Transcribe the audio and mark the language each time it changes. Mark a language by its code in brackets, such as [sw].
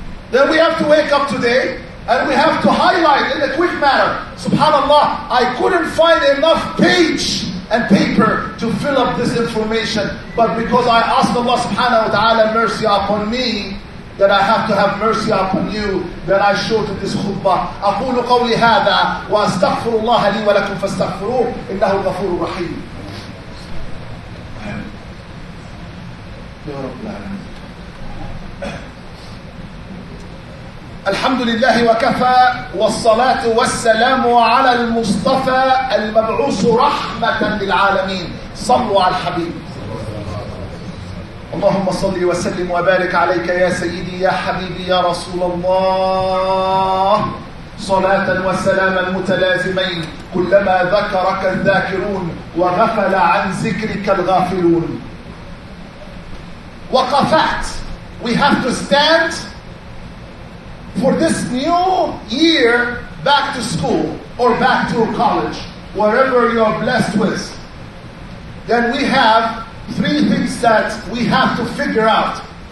[en] Then we have to wake up today and we have to highlight in a quick manner. Subhanallah, I couldn't find enough page and paper to fill up this information. But because I asked Allah subhanahu wa ta'ala mercy upon me, that I have to have mercy upon you, that I showed this khutbah. [ar] أقول قولي هذا وأستغفر الله لي ولكم فاستغفروه إنه الغفور الرحيم. يا رب العالمين. الحمد لله وكفى والصلاة والسلام على المصطفى المبعوث رحمة للعالمين. صلوا على الحبيب. اللهم صل وسلم وبارك عليك يا سيدي يا حبيبي يا رسول الله. صلاة وسلاما متلازمين كلما ذكرك الذاكرون وغفل عن ذكرك الغافلون. وقفت. [en] We have to stand for this new year back to school or back to college, wherever you are blessed with. Then we have 3 things that we have to figure out.